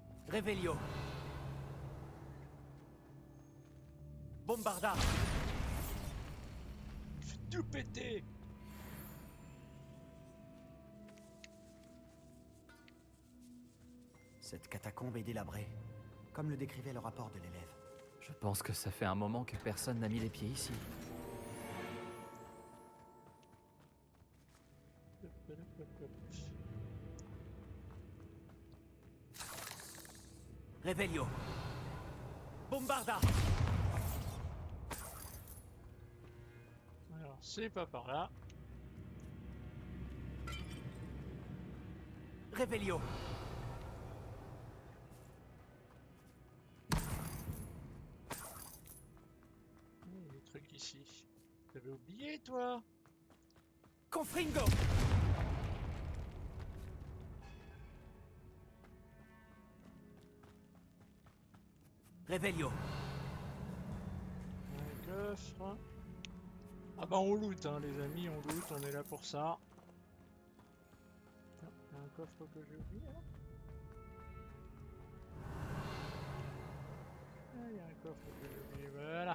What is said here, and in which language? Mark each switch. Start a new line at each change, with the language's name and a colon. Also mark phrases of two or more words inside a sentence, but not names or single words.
French: Revelio. Bombarda. Tout péter. Cette catacombe est délabrée, comme le décrivait le rapport de l'élève. Je pense que ça fait un moment que personne n'a mis les pieds ici. Revelio. Bombarda. Alors, c'est pas par là. Revelio. Il y a des trucs ici. T'avais oublié, toi? Confringo. Revelio. Un coffre. Ah bah on loot, hein, les amis, on loot, on est là pour ça. Ah, il y a un coffre que j'ai oublié, là. Ah, il y a un coffre que j'ai oublié, voilà.